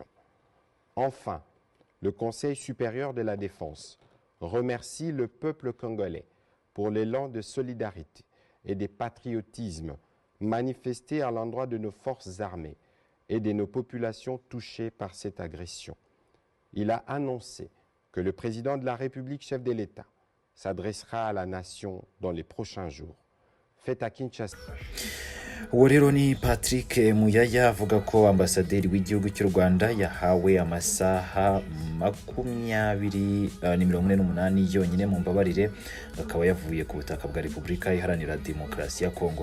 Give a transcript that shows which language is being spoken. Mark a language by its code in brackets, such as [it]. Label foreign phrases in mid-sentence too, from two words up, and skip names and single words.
[fr] Enfin, le Conseil supérieur de la défense remercie le peuple congolais pour l'élan de solidarité et de patriotisme manifesté à l'endroit de nos forces armées et de nos populations touchées par cette agression. Il a annoncé que le président de la République, chef de l'État, s'adressera à la nation dans les prochains jours. Faites à Kinshasa. [rw] uwo rero ni Patrick Muyaya avuga ko ambasaderi w'igihugu cy'u Rwanda yahawe amasaha 48 yonyine mu mbabarire akaba yavuye ku butaka bwa Repubulika Iharanira Demokarasi ya Kongo.